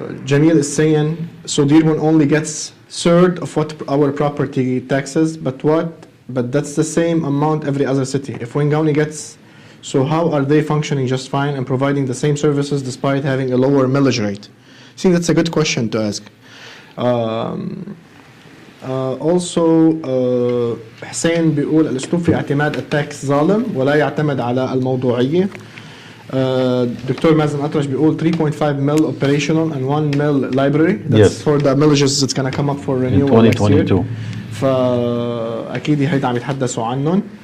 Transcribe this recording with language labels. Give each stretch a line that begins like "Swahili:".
English: Jamil is saying, so Dearborn only gets third of what our property taxes, but that's the same amount every other city. If Wayne County gets, so how are they functioning just fine and providing the same services despite having a lower millage rate? I think that's a good question to ask.
Arabic: Also, حسين بيقول الأسلوب في اعتماد التاكس ظالم ولا يعتمد على الموضوعية.
English: Doctor مازن أطرش بيقول 3.5 mil operational and 1 mil library. That's for the millages that's going to come up for renewal in 2022.
Arabic: فأكيد هيدا عم يتحدثوا عنهم.